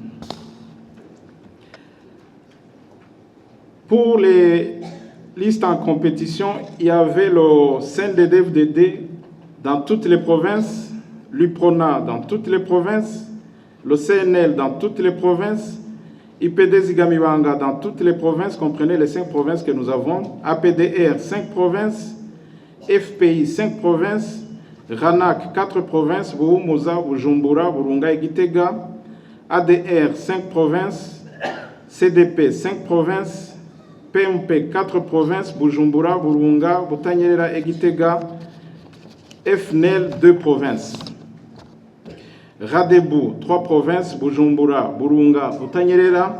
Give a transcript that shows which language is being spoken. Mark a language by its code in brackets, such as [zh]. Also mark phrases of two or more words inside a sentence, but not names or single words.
[fr] Pour les listes en compétition, il y avait le CNDD-FDD dans toutes les provinces, l'UPRONA dans toutes les provinces, le CNL dans toutes les provinces, IPD Zigamiwanga dans toutes les provinces, comprenez les 5 provinces que nous avons, APDR 5 provinces, FPI 5 provinces, RANAC 4 provinces, Buhumuza, Bujumbura, Burunga et Gitega, ADR 5 provinces, CDP 5 provinces, PMP 4 provinces, Bujumbura, Burunga, Butanyerera et Gitega. FNEL 2 provinces. Radebu 3 provinces, Bujumbura, Burunga, Butanyerera.